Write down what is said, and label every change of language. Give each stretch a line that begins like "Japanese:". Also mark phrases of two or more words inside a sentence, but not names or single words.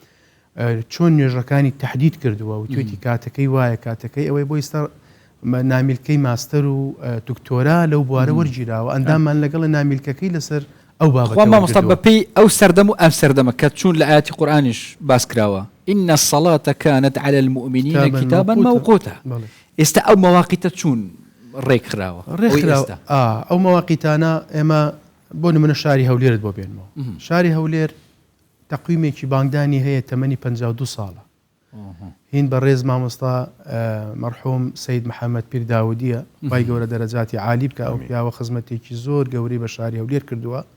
Central Kurdish: چۆن نوێژەکانی تەحدید کردووە و توێتی کاتەکەی وایە کاتەکەی ئەوەی بۆ ئێستا نامیلکەی ماستەر و دکتۆرا لەو بوارە وەرگیراوە ئەنداممان لەگەڵ نامیلکەکەی لەسەر ئەو بابەتە مامۆستا بەپێی ئەو سەردەم و ئەم سەردەمە کە چوون لە ئاەتی قورئانیش باس کراوە
Arabic: إن الصلاة كانت على المؤمنين كتابا موقوتا
Central Kurdish: ئێستا ئەو مەواقیتە چوون ڕێکخراوە ئەو مەواقیتانە ئێمە بۆ نمونە شاری هەولێرت بۆ بێنمەوە شاری هەولێر تەقویمێکی بانگدانی هەیە تەمەنی 52 ساڵە هین بە ڕێز مامۆستا مەرحوم سەید محەممەد پیر داودیە بای گەورە دەرەجاتی عالی بکە ئەو پیاوە خزمەتێکی زۆر گەوری بە شاری هەولێر کردووە